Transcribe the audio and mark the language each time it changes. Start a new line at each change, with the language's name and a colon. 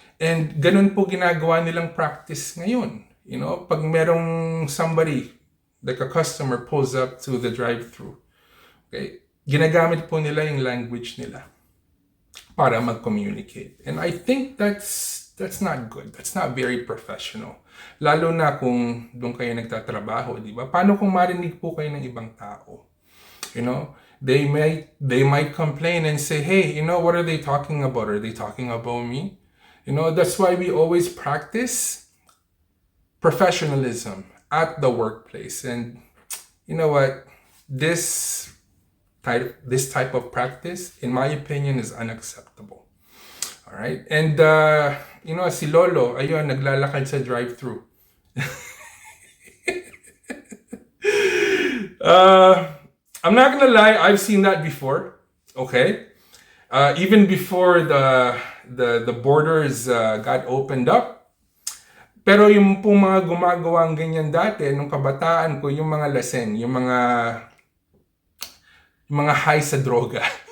English: And
Filipino: ganun po ginagawa nilang practice ngayon. Pag merong
English: somebody, like a customer, pulls up to the drive-thru, okay?
Filipino: Ginagamit po nila yung language nila para mag-communicate.
English: And I think that's not good. That's not very professional.
Filipino: Lalo na kung doon kayo nagtatrabaho, di ba? Paano kung marinig po kayo ng ibang tao?
English: They might complain and say, hey, what are they talking about? Are they talking about me? That's why we always practice professionalism at the workplace. And you know what? This type of practice, in my opinion, is unacceptable. All right?
Filipino: And, si Lolo, ayun, naglalakad sa drive-thru.
English: I'm not gonna lie, I've seen that before. Okay? Even before the borders got opened up.
Filipino: Pero yung pong mga gumagawang ganyan dati, nung kabataan ko, yung mga laseng, yung mga high sa droga.